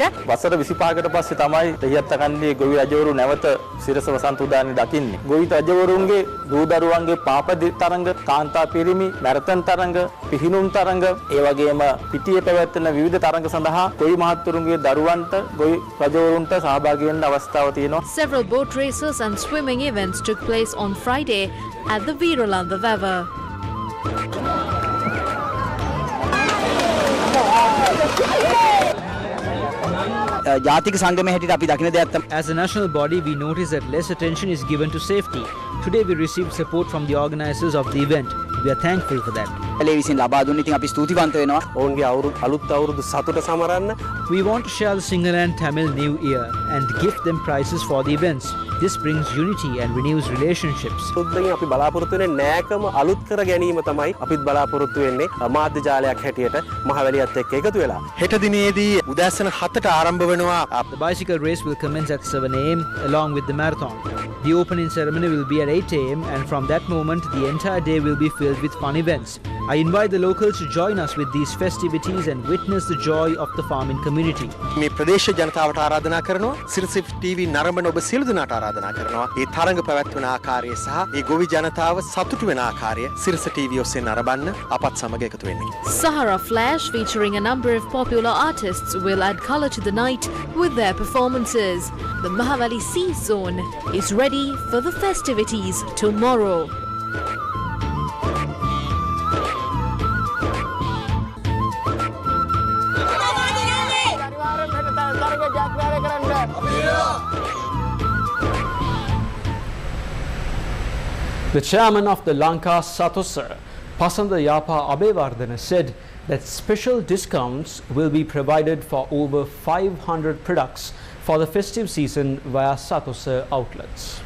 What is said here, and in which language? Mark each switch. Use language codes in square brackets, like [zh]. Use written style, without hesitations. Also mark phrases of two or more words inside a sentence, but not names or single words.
[si] වසර 25කට පස්සේ තමයි දෙහියත්ත කන්දේ ගොවි රජවරු නැවත සිරස වසන්ත උදානේ දකින්නේ. ගොවි රජවරුන්ගේ දූ දරුවන්ගේ පාප තරංග, කාන්තා පිරිමි, මැරතන් තරංග, පිහිනුම් තරංග, ඒ වගේම පිටියේ පැවැත්වෙන විවිධ තරංග සඳහා ගොවි මහත්තුරුන්ගේ දරුවන්ට ගොවි රජවරුන්ට සහභාගී වෙන්න අවස්ථාව තියෙනවා. [en] Several boat races and swimming events took place on Friday at the Veeralanda Vavar. As a national body, we notice that less attention is given to safety. Today we received support from the organizers of the event. We are thankful for that. We want to share the Sinhala and Tamil New Year and give them prizes for the events. This brings unity and renews relationships. [si] අපි බලාපොරොත්තු වෙන්නේ නෑකම අලුත් කර ගැනීම තමයි අපිත් බලාපොරොත්තු වෙන්නේ මාධ්‍ය ජාලයක් හැටියට මහවැලියත් එක්ක එකතු වෙලා. හෙට දිනේදී උදෑසන 7ට ආරම්භ වෙනවා. [en] The bicycle race will commence at 7 a.m. along with the marathon. The opening ceremony will be at 8 a.m. and from that moment the entire day will be filled with fun events. I invite the locals to join us with these festivities and witness the joy of the farming community. [si] මේ ප්‍රදේශ ජනතාවට ආරාධනා කරනවා සිරසි ටීවී නරඹන ඔබ සියලු දෙනාට ආරාධනා කරනවා මේ තරඟ පැවැත්වෙන ආකාරය සහ මේ ගොවි ජනතාව සතුටු වෙන ආකාරය සිරස ටීවී ඔස්සේ නරඹන්න අපත් සමග එකතු වෙන්න. [en] Sahara Flash, featuring a number of popular artists, will add colour to the night with their performances. The Mahavali Sea Zone is ready for the festivities tomorrow. The chairman of the Lanka Satosa, Pasanda Yapa Abevardhana, said that special discounts will be provided for over 500 products for the festive season via Satosa outlets.